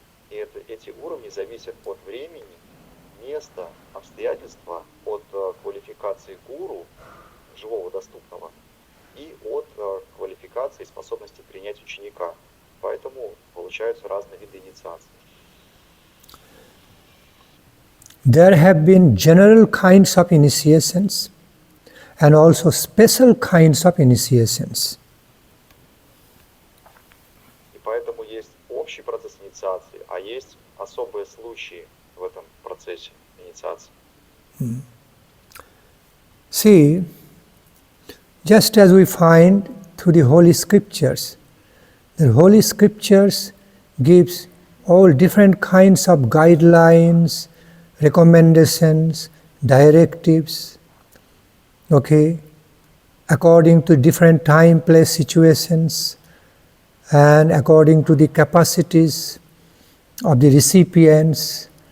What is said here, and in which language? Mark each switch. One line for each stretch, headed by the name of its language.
Russian: И эти уровни зависят от времени, места, обстоятельства, от квалификации гуру, живого доступного, и от квалификации и способности принять ученика. Поэтому получаются разные виды инициации.
English: There have been general kinds of initiations and also special kinds of initiations.
Russian: И поэтому есть общий процесс инициации, а есть особые случаи в этом процессе инициации.
English: See, just as we find through the Holy Scriptures, the Holy Scriptures gives all different kinds of guidelines, recommendations, directives, okay, according to different time, place, situations, and according to the capacities of the recipients.